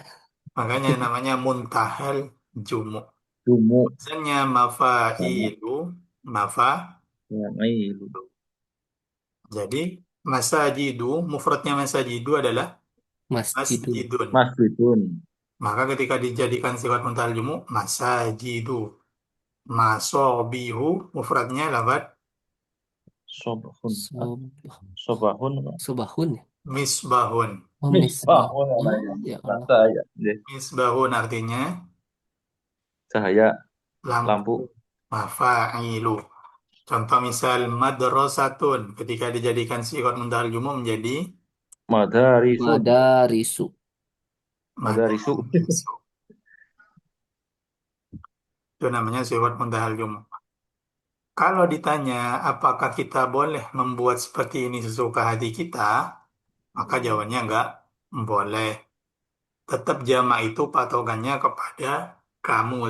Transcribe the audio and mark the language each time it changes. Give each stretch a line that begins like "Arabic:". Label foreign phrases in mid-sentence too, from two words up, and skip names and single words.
Indonesian: Makanya namanya
Arabic: muntahal jumu.
Indonesian: jumu Misalnya sama mafa'ilu, mafa. yang Jadi masajidu, mufradnya masajidu adalah Masjidun. masjidun. masjidun. Maka ketika dijadikan sifat
Arabic: muntahal jumu,
Indonesian: masajidu. Masobihu, mufradnya lafad Sobahun. Sob Sobahun. Sobahun ya. misbahun. Oh, misbah. Misbahun. Oh, ya Allah. Cahaya. Misbahun artinya Cahaya lampu. lampu. Mafa'ilu. Contoh misal madrasatun. Ketika dijadikan sifat
Arabic: muntahal jumu
Indonesian: menjadi Madarisun. Madarisu. Madarisu. madarisu. Itu namanya sifat
Arabic: muntahal jumu.
Indonesian: Kalau ditanya apakah kita boleh membuat seperti ini sesuka hati kita, maka jawabannya enggak boleh. Tetap jamak itu patokannya kepada kamus.